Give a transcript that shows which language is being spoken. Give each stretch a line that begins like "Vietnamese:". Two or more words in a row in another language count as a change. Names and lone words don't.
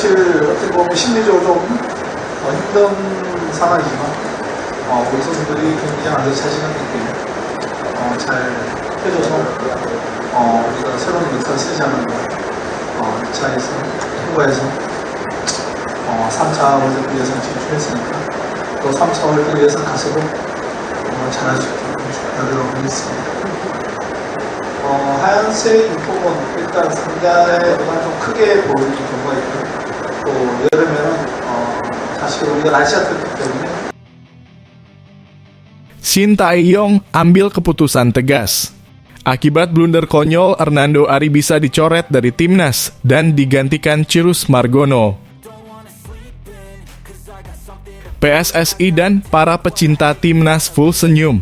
Korean: 사실 어떻게 보면 심리적으로 좀 힘든 상황이지만 우리 선수들이 경기장 안에서 자신감 있게 잘 해줘서 우리가 새로운 역사를 쓰자는 2차에서 통과해서 3차 월드컵 예선 진출했으니까 또 3차 월드컵 예선 가서도 잘할 수 있도록 노력을 하겠습니다. 하얀색 유니폼은 일단 상대보다 좀 크게 보이는 경우가 있고 또 여름에는 사실 우리가 날씨가 덥기 때문에
Indonesian: Shin Tae-yong ambil keputusan tegas. Akibat blunder konyol, Hernando Ari bisa dicoret dari timnas dan digantikan Cirus Margono. PSSI dan para pecinta timnas full senyum.